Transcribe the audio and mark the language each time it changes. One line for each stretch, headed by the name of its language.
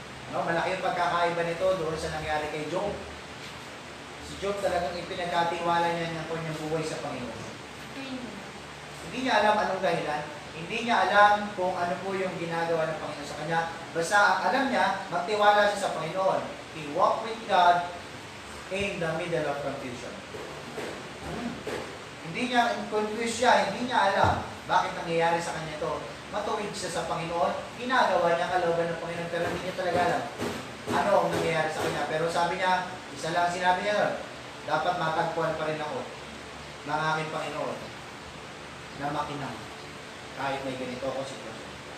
Filipino: No, malaki yung pagkakaiba nito doon sa nangyari kay Job. Si Job talagang ipinagkatiwala niya ng kanyang buhay sa Panginoon. Amen. Hindi niya alam anong dahilan. Hindi niya alam kung ano po yung ginagawa ng Panginoon sa kanya. Basta ang alam niya, magtiwala siya sa Panginoon.
English: He walked with God in the middle of confusion.
Filipino: Hindi niya, confused siya, hindi niya alam bakit nangyayari sa kanya ito. Matuwid siya sa Panginoon, ginagawa niya kalooban ng Panginoon, pero hindi niya talaga alam ano ang nangyayari sa kanya. Pero sabi niya, isa lang sinabi niya, dapat matagpuan pa rin ako ng aking Panginoon na makinang kahit may ganito ako sitwasyon.